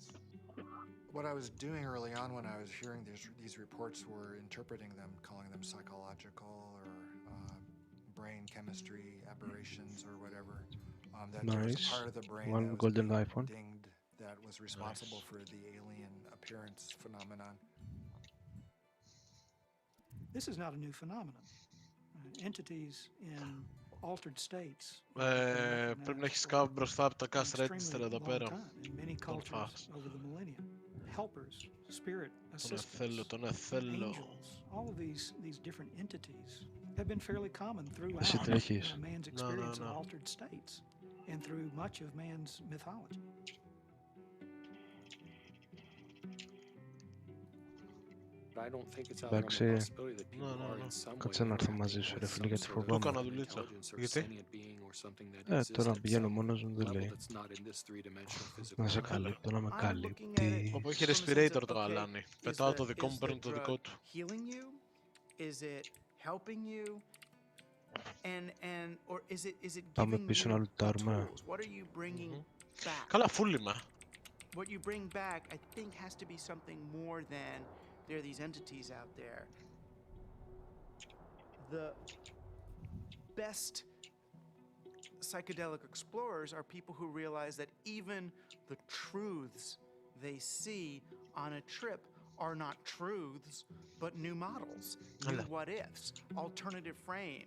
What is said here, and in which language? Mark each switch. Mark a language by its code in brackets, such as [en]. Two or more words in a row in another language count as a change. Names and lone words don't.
[en] What I was doing early on when I was hearing these reports were interpreting them, calling them psychological or brain chemistry aberrations or whatever. That there was a Nice. part of the brain One that was golden being iPhone. dinged that was responsible for the alien appearance phenomenon. This is not a new phenomenon. Entities in altered states [el] Πρέπει να έχεις κάπου μπροστά από τα [en] cash register [el] εδώ πέρα. [en] in many cultures over the millennia. Helpers, spirit assistants, angels, all of these different entities have been fairly common throughout man's experience of altered states and through much of man's mythology. I don't think it's out of the possibility that people are in some way [el] Κάτσε να έρθω μαζί σου ρε φίλε γιατί φοβάμαι. Τώρα πηγαίνω μόνος μου δεν λέει. Να σε καλύπτω, να με καλύπτει. Όπου έχει respirator το αλάνι. Πετάω το δικό μου, παίρνω το δικό του. Πάμε πίσω να λουτάρουμε. Καλά, full είμαι. [en] What you bring back, I think, has to be something more than there are these entities out there. The best psychedelic explorers are people who realize that even the truths they see on a trip are not truths, but new models, new what-ifs, alternative frames.